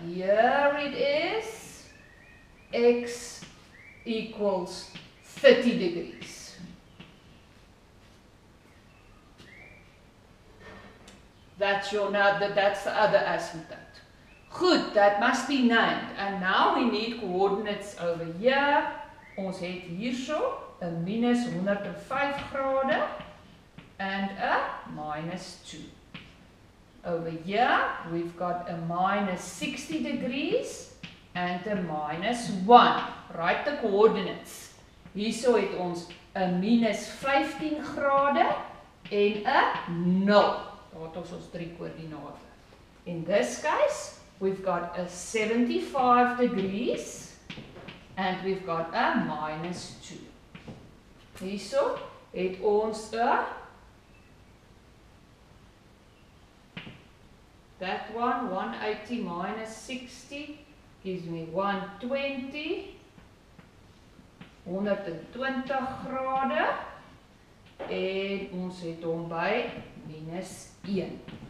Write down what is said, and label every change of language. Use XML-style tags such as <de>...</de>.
<en>Here it is. X equals 30 degrees. That's the other asymptote. Good, that must be named. And now we need coordinates over here.</en> <af>Ons het hierso 'n minus 105 grade</af> <en>and a minus 2. Over here, we've got a minus 60 degrees and a minus 1. Write the coordinates.</en> <af>Hierso het ons 'n minus 15 grade en 'n 0. Daar het ons 3 koördinate.</af> <en>In this case, we've got a 75 degrees and we've got a minus 2.</en> <af>Hierso het ons 'n</af> <en>that one, 180 minus 60, gives me 120,</en> <af>120 grade, en ons het hom by minus 1.</af>